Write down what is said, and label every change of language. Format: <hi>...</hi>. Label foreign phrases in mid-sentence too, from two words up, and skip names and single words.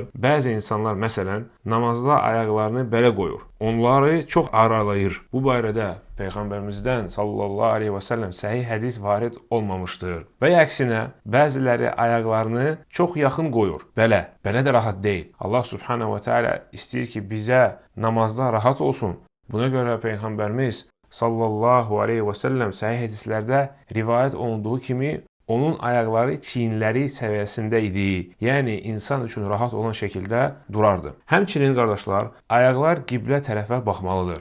<az>Bəzi insanlar, məsələn, namazda ayaqlarını belə qoyur. Onları çox aralayır. Bu barədə Peyğəmbərimizdən</az> <ar>صلى الله عليه وسلم</ar> <az>səhih hədis varid olmamışdır. Və ya əksinə, bəziləri ayaqlarını çox yaxın qoyur. Belə də rahat deyil.</az> <ar>الله سبحانه وتعالى</ar> <az>istəyir ki, bizə namazda rahat olsun. Buna görə Peyğəmbərimiz</az> <ar>صلى الله عليه وسلم</ar> <az>səhih hədislərdə rivayət olunduğu kimi onun ayaqları çiyinləri səviyyəsində idi. Yəni, insan üçün rahat olan şəkildə durardı. Həmçinin, qardaşlar, ayaqlar qiblə tərəfə baxmalıdır.</az>